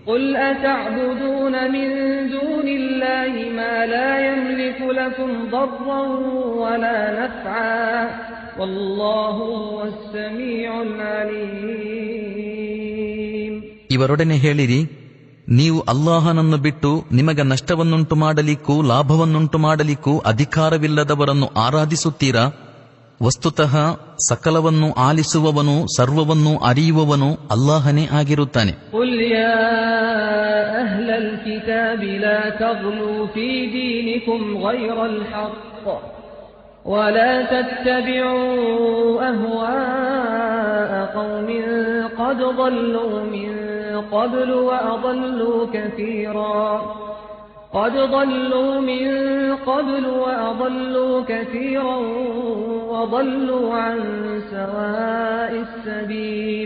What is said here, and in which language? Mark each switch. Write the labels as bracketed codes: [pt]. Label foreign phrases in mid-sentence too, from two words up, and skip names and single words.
[kn] ಇವರೊಡನೆ ಹೇಳಿರಿ, ನೀವು ಅಲ್ಲಾಹನನ್ನು ಬಿಟ್ಟು ನಿಮಗೆ ನಷ್ಟವನ್ನುಂಟು ಮಾಡಲಿಕ್ಕೂ ಲಾಭವನ್ನುಂಟು ಮಾಡಲಿಕ್ಕೂ ಅಧಿಕಾರವಿಲ್ಲದವರನ್ನು ಆರಾಧಿಸುತ್ತೀರಾ? ವಸ್ತುತಃ ಸಕಲವನ್ನು ಆಲಿಸುವವನು ಸರ್ವವನ್ನೂ ಅರಿಯುವವನು ಅಲ್ಲಾಹನೇ ಆಗಿರುತ್ತಾನೆ. [ar] ولا تتبعوا أهواء قوم قد ضلوا من قبل وأضلوا كثيرا وضلوا عن سواء السبيل.